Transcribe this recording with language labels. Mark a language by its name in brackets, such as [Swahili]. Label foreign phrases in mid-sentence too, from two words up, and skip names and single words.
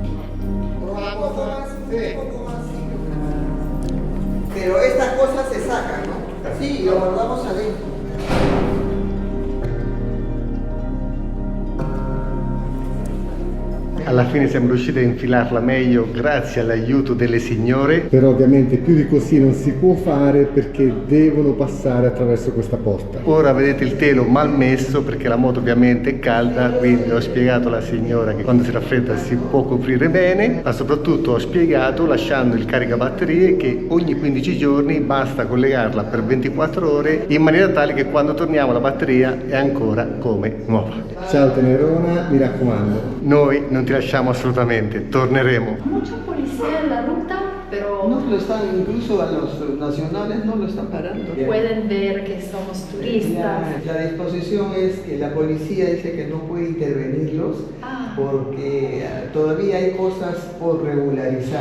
[Spanish] Pero estas cosas se sacan, ¿no? Sí, lo guardamos adentro. [Italian] Alla fine siamo riusciti a infilarla meglio grazie all'aiuto delle signore, però ovviamente più di così non si può fare perché devono passare attraverso questa porta. Ora vedete il telo mal messo perché la moto ovviamente è calda, quindi ho spiegato alla signora che quando si raffredda si può coprire bene, ma soprattutto ho spiegato, lasciando il caricabatterie, che ogni 15 giorni basta collegarla per 24 ore in maniera tale che quando torniamo la batteria è ancora come nuova. Ciao Tenerona, mi raccomando, noi non ti lasciamo assolutamente, torneremo. [Spanish] Mucha policía en la ruta, pero No lo están, incluso a los nacionales no lo están parando. pueden ver que somos turistas. La disposición es que la policía dice que no puede intervenirlos porque todavía hay cosas por regularizar.